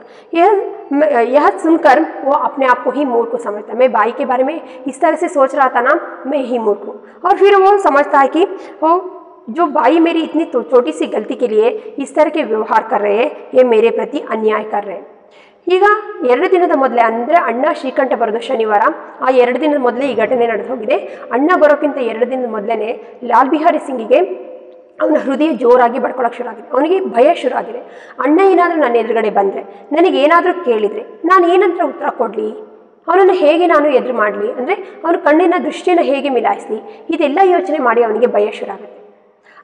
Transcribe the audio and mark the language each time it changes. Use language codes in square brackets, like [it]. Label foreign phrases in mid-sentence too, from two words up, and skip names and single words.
[hi] यह सुनकर वो अपने आप को ही मूर्ख समझता। मैं भाई के बारे में इस तरह से सोच रहा था ना, मैं ही मूर्ख हूँ। और फिर वो समझता है कि वो जो भाई मेरी इतनी छोटी सी गलती के लिए इस तरह के व्यवहार कर रहे हैं, ये मेरे प्रति अन्याय कर रहे हैं। [kn] ಈಗ 2 ದಿನದ ಮೊದಲೇ, ಅಂದರೆ ಅಣ್ಣ ಶ್ರೀಕಂಠ ಬರೋದು ಶನಿವಾರ, ಆ 2 ದಿನದ ಮೊದಲೇ ಈ ಘಟನೆ ನಡೆದು ಹೋಗಿದೆ। ಅಣ್ಣ ಬರೋಕ್ಕಿಂತ 2 ದಿನದ ಮೊದಲೇ ಲಾಲ್ ಬಿಹಾರಿ ಸಿಂಗಿಗೆ ಅವನ ಹೃದಯ ಜೋರಾಗಿ ಬಡ್ಕೊಳ್ಳೋಕೆ ಶುರು ಆಗಿದೆ। ಅವನಿಗೆ ಭಯ ಶುರು ಆಗಿದೆ। ಅಣ್ಣ ಏನಾದರೂ ನನ್ನ ಎದುರುಗಡೆ ಬಂದರೆ, ನನಗೇನಾದರೂ ಕೇಳಿದರೆ ನಾನು ಏನಂತ ಉತ್ತರ ಕೊಡಲಿ, ಅವನನ್ನು ಹೇಗೆ ನಾನು ಎದುರು ಮಾಡಲಿ, ಅಂದರೆ ಅವನ ಕಣ್ಣಿನ ದೃಷ್ಟಿಯನ್ನು ಹೇಗೆ ಮಿಲಾಯಿಸಲಿ, ಇದೆಲ್ಲ ಯೋಚನೆ ಮಾಡಿ ಅವನಿಗೆ ಭಯ ಶುರು ಆಗುತ್ತೆ।